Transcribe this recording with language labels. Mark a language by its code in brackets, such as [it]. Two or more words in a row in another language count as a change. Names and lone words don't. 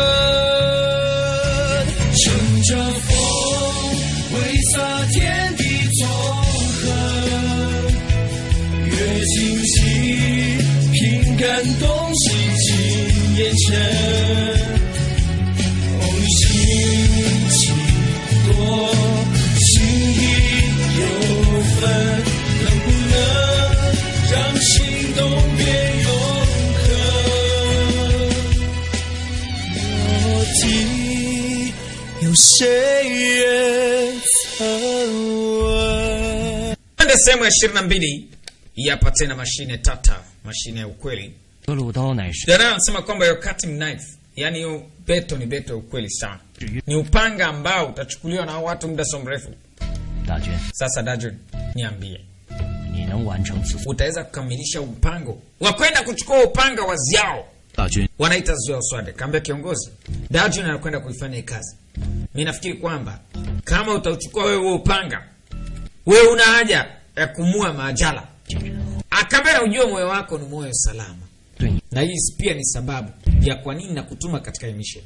[zh] 乘着风挥洒天地纵横，阅清晰凭感动心情眼神，心情多心意有分，能不能让心动变永恒？我听有谁人曾问。 [sw] Sehemu ya 22 hii hapa tena mashine tata, mashine ya ukweli. [zh] 格鲁刀乃是 [sw] Dada anasema kwamba yo [en] cutting knife, [sw] yani yo beto ni beto ya ukweli sana. Ni upanga ambao utachukuliwa na watu muda so mrefu. [zh] 大军 [sw] Sasa Dajun, niambie, [zh] 你能完成此 [sw] utaweza kukamilisha mpango wa kwenda kuchukua upanga wa Ziao? [zh] 大军 [sw] Wanaita Ziao Swade. Kaambia kiongozi, Dajun anakwenda kuifanya hii kazi. Mimi nafikiri kwamba kama utauchukua wewe upanga, wewe una haja ya kumua Maajala. Akambia ujue moyo wako ni moyo salama. Na hii pia ni sababu ya kwa nini nakutuma katika hii mission.